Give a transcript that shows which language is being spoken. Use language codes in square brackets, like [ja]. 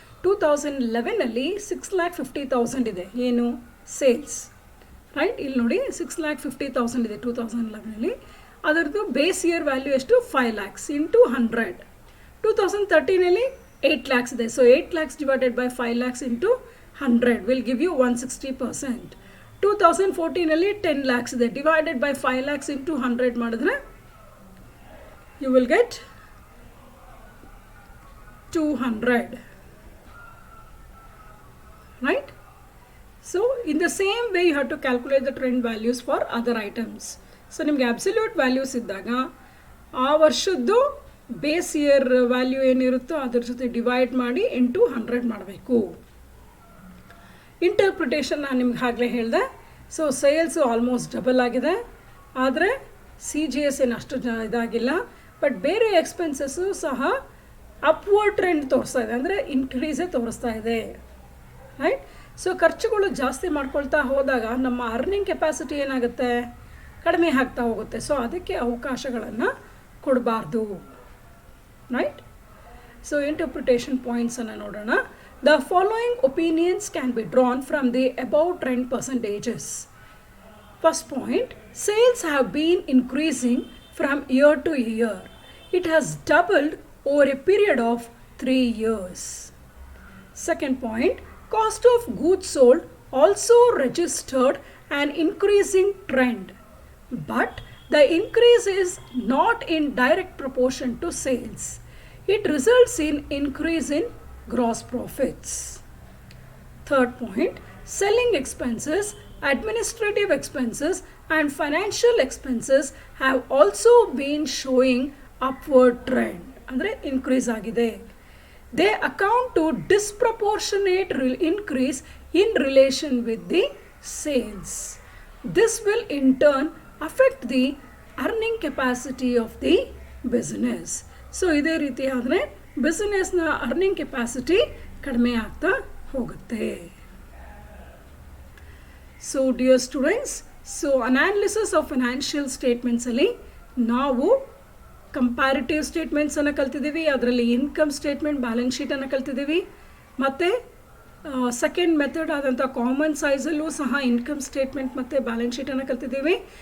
[kn] 2011 6,50,000 ಇದೆ, ಏನು sales, right. ಇಲ್ಲಿ ನೋಡಿ 6,50,000 ಇದೆ 2011. ಅದರದ್ದು ಬೇಸ್ ಇಯರ್ ವ್ಯಾಲ್ಯೂ ಎಷ್ಟು 5 lakhs ಇಂಟು 100. [en] 2013 8 lakhs ಇದೆ. So 8 lakhs divided by 5 lakhs into 100 will give you 160%. 2014 10 lakhs ಇದೆ, divided by 5 lakhs into 100 ಮಾಡಿದ್ರೆ you will get 200, right. So in the same way you have to calculate the trend values for other items. [kn] So ನಿಮಗೆ absolute values ಇದ್ದಾಗ ಆ ವರ್ಷದ್ದು base year value ಏನಿರುತ್ತೋ ಅದ್ರ ಜೊತೆ divide ಮಾಡಿ into 100 ಮಾಡಬೇಕು. Interpretation ನಾನು ನಿಮ್ಗೆ ಆಗಲೇ ಹೇಳಿದೆ. ಸೊ ಸೇಲ್ಸು ಆಲ್ಮೋಸ್ಟ್ ಡಬಲ್ ಆಗಿದೆ, ಆದರೆ CGS ಏನು ಅಷ್ಟು ಇದಾಗಿಲ್ಲ. ಬಟ್ ಬೇರೆ ಎಕ್ಸ್ಪೆನ್ಸಸ್ಸು ಸಹ ಅಪ್ವರ್ಡ್ ಟ್ರೆಂಡ್ ತೋರಿಸ್ತಾ ಇದೆ, ಅಂದರೆ ಇನ್ಕ್ರೀಸೇ ತೋರಿಸ್ತಾ ಇದೆ, ರೈಟ್. ಸೊ ಖರ್ಚುಗಳು ಜಾಸ್ತಿ ಮಾಡ್ಕೊಳ್ತಾ ಹೋದಾಗ ನಮ್ಮ ಅರ್ನಿಂಗ್ ಕೆಪಾಸಿಟಿ ಏನಾಗುತ್ತೆ, ಕಡಿಮೆ ಆಗ್ತಾ ಹೋಗುತ್ತೆ. ಸೊ ಅದಕ್ಕೆ ಅವಕಾಶಗಳನ್ನು ಕೊಡಬಾರ್ದು, ರೈಟ್. ಸೊ ಇಂಟರ್ಪ್ರಿಟೇಷನ್ ಪಾಯಿಂಟ್ಸನ್ನು ನೋಡೋಣ. [en] The following opinions can be drawn from the above trend percentages. First point, sales have been increasing from year to year. It has doubled over a period of 3 years. Second point, cost of goods sold also registered an increasing trend, but the increase is not in direct proportion to sales. It results in increase in gross profits. Third point, selling expenses, administrative expenses and financial expenses have also been showing upward trend, [kn] ಅಂದರೆ increase ಆಗಿದೆ. [en] They account to disproportionate increase in relation with the sales. This will in turn affect the earning capacity of the business. [kn] So ಇದೇ ರೀತಿ ಆದರೆ ಬಿಸ್ನೆಸ್ನ earning capacity ಕಡಿಮೆ ಆಗ್ತಾ ಹೋಗುತ್ತೆ. So dear students, so analysis of financial ಸ್ಟೇಟ್ಮೆಂಟ್ಸಲ್ಲಿ ನಾವು comparative ಸ್ಟೇಟ್ಮೆಂಟ್ಸನ್ನು ಕಲ್ತಿದ್ದೀವಿ, ಅದರಲ್ಲಿ income statement, balance ಶೀಟನ್ನು ಕಲ್ತಿದ್ದೀವಿ, ಮತ್ತು ಸೆಕೆಂಡ್ ಮೆಥಡ್ ಆದಂಥ ಕಾಮನ್ ಸೈಜಲ್ಲೂ ಸಹ ಇನ್ಕಮ್ ಸ್ಟೇಟ್ಮೆಂಟ್ ಮತ್ತು ಬ್ಯಾಲೆನ್ಸ್ ಶೀಟನ್ನು ಕಲ್ತಿದ್ದೀವಿ.